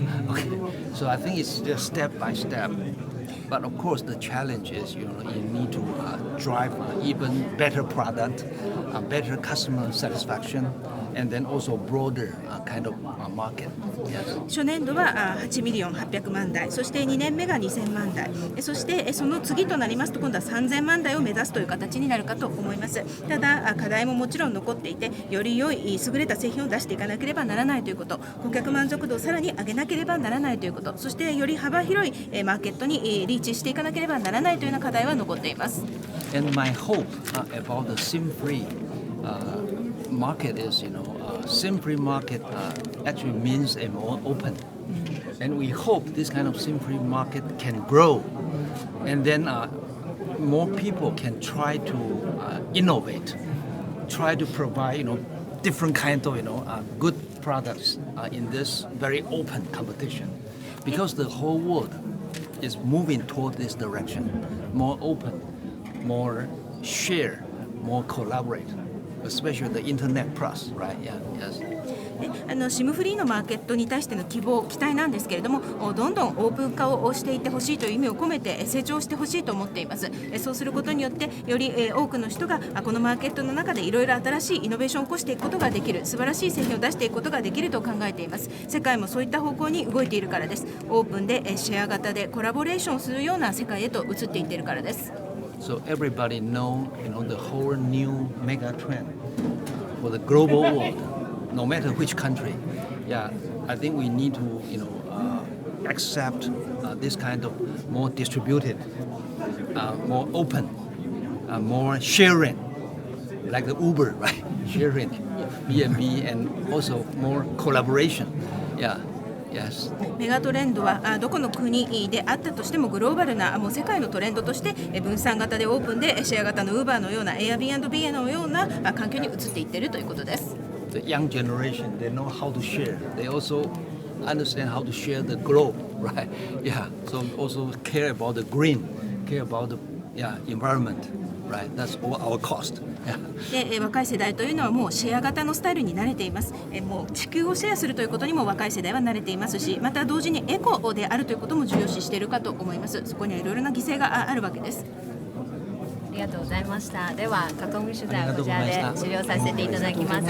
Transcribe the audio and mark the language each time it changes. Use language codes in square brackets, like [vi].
[en] Okay, so I think it's just step by step. But of course, the challenge is, you need to drive even better product, better customer satisfaction, and then also broader kind of market. Yes. [ja] 初年度は8ミリオン800万台、そして2年目が2000万台、そしてその次となりますと今度は3000万台を目指すという形になるかと思います。ただ課題ももちろん残っていて、より良い優れた製品を出していかなければならないということ、顧客満足度をさらに上げなければならないということ、そしてより幅広いマーケットにリーチしていかなければならないというような課題は残っています。 [en] And my hope about the SIM-free market is, SIM-free market actually means a more open. And we hope this kind of SIM-free market can grow. And then more people can try to innovate, try to provide, different kind of, good products in this very open competition. Because the whole world is moving toward this direction, more open, more share, more collaborate, especially the internet plus, right? Yeah, yes. [ja] SIM フリーのマーケットに対しての希望、期待なんですけれども、どんどんオープン化をしていってほしいという意味を込めて成長してほしいと思っています。そうすることによってより多くの人がこのマーケットの中でいろいろ新しいイノベーションを起こしていくことができる、素晴らしい製品を出していくことができると考えています。世界もそういった方向に動いているからです。オープンでシェア型でコラボレーションするような世界へと移っていっているからです。 [en] So everybody know, the whole new mega trend for the global world, no matter which country. Yeah, I think we need to, accept this kind of more distributed, more open, more sharing, like the Uber, right? Sharing, B&B, and also more collaboration. Yeah. Yes. [ja] メガトレンドはどこの国であったとしてもグローバルなもう世界のトレンドとして分散型でオープンでシェア型の Uber のような Airbnb のような環境に移っていっているということです。 [en] The young generation, they know how to share. They also understand how to share the globe, right? Yeah. So also care about the green, care about the environment, right? That's all our cost. [ja] で若い世代というのはもうシェア型のスタイルに慣れています。もう地球をシェアするということにも若い世代は慣れていますし、また同時にエコであるということも重要視しているかと思います。そこにはいろいろな犠牲があるわけです。ありがとうございました。では囲み取材はこちらで終了させていただきます。